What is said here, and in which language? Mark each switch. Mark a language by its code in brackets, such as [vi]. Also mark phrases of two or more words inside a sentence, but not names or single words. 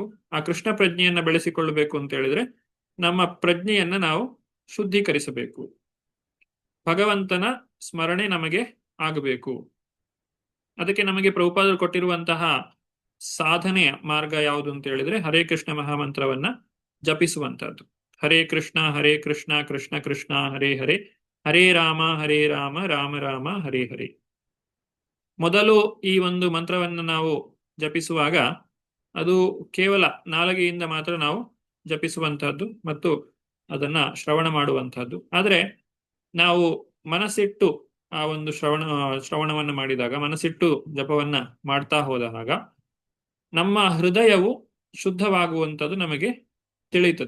[kn] ಆ ಕೃಷ್ಣ ಪ್ರಜ್ಞೆಯನ್ನ ಬೆಳೆಸಿಕೊಳ್ಳಬೇಕು ಅಂತ ಹೇಳಿದ್ರೆ ನಮ್ಮ ಪ್ರಜ್ಞೆಯನ್ನ ನಾವು ಶುದ್ಧೀಕರಿಸಬೇಕು. ಭಗವಂತನ ಸ್ಮರಣೆ ನಮಗೆ ಆಗಬೇಕು. ಅದಕ್ಕೆ ನಮಗೆ ಪ್ರಭುಪಾದರು ಕೊಟ್ಟಿರುವಂತಹ ಸಾಧನೆಯ ಮಾರ್ಗ ಯಾವುದು ಅಂತ ಹೇಳಿದ್ರೆ ಹರೇ ಕೃಷ್ಣ ಮಹಾಮಂತ್ರವನ್ನ ಜಪಿಸುವಂತಹದ್ದು. ಹರೇ ಕೃಷ್ಣ ಕೃಷ್ಣ ಕೃಷ್ಣ ಹರೇ ಹರೇ, ಹರೇ ರಾಮ ರಾಮ ರಾಮ ಹರೇ ಹರೇ. ಮೊದಲು ಈ ಒಂದು ಮಂತ್ರವನ್ನು ನಾವು ಜಪಿಸುವಾಗ ಅದು ಕೇವಲ ನಾಲಿಗೆಯಿಂದ ಮಾತ್ರ ನಾವು ಜಪಿಸುವಂತಹದ್ದು ಮತ್ತು ಅದನ್ನ ಶ್ರವಣ ಮಾಡುವಂತಹದ್ದು. ಆದ್ರೆ ನಾವು ಮನಸ್ಸಿಟ್ಟು ಆ ಒಂದು ಶ್ರವಣವನ್ನು ಮಾಡಿದಾಗ, ಮನಸ್ಸಿಟ್ಟು ಜಪವನ್ನ ಮಾಡ್ತಾ ಹೋದಾಗ ನಮ್ಮ ಹೃದಯವು ಶುದ್ಧವಾಗುವಂಥದ್ದು ನಮಗೆ ತಿಳಿಯುತ್ತದೆ.